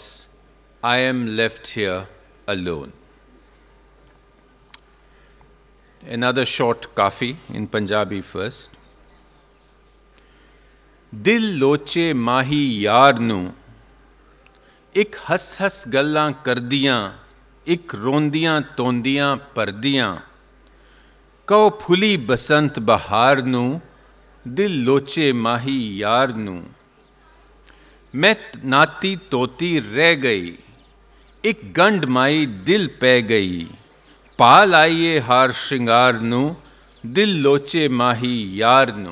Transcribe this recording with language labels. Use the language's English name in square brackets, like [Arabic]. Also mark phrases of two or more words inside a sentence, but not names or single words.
[English] I am left here alone. Another short kafi in Punjabi first. [Punjabi] ਦਿਲ ਲੋਚੇ ਮਾਹੀ ਯਾਰ ਨੂੰ, ਇਕ ਹੱਸ ਹੱਸ ਗੱਲਾਂ ਕਰਦੀਆਂ, ਇਕ ਰੋਂਦੀਆਂ ਧੋਂਦੀਆਂ ਪਰਦੀਆਂ. ਕਹੋ ਫੁੱਲੀ ਬਸੰਤ ਬਹਾਰ ਨੂੰ, ਦਿਲ ਲੋਚੇ ਮਾਹੀ ਯਾਰ ਨੂੰ। ਮੈਂ ਨ੍ਹਾਤੀ ਧੋਤੀ ਰਹਿ ਗਈ, ਇਕ ਗੰਢ ਮਾਹੀ ਦਿਲ ਪੈ ਗਈ। ਪਾਲ ਆਇਆ ਹਾਰ ਸ਼ਿੰਗਾਰ ਨੂੰ, ਦਿਲ ਲੋਚੇ ਮਾਹੀ ਯਾਰ ਨੂੰ।